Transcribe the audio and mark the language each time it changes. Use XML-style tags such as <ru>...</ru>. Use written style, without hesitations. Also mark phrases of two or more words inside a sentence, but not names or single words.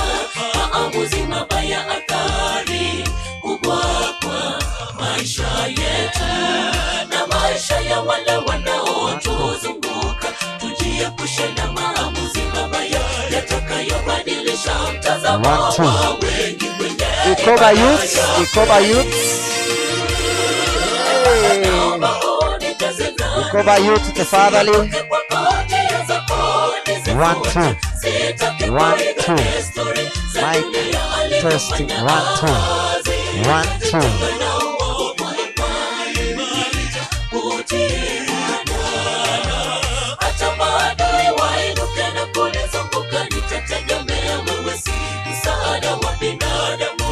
<sw>Maamuzi mabaya, athari kubwa kwa maisha yetu na maisha ya wale wanaotuzunguka. Tujiepushe na maamuzi mabaya yatakayobadilisha mtazamo wa wengi kwenye Ikoba youth, Ikoba youth. Ikoba youth tafadhali.</sw> <en>1 2 1 2. Mic testing 1 2 1 2.</en> <sw>Hata maadui wainuke na kunizunguka, nitategemea wewe, si msaada wa binadamu.</sw>